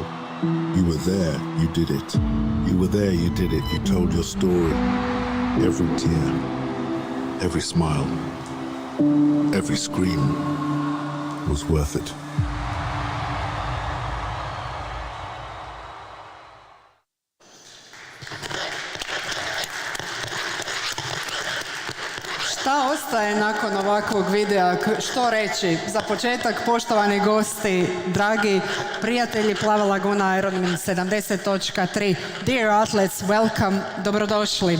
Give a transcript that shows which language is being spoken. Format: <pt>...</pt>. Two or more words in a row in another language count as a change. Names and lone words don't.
<en>You were there, you did it. You were there, you did it. You told your story. Every tear, every smile, every scream was worth it.</en> <hr>Šta ostaje nakon ovakvog videa? Što reći? Za početak, poštovani gosti, dragi prijatelji Plava Laguna Ironman 70.3,</hr> <en>Dear Athletes, welcome,</en> <hr>dobrodošli.</hr>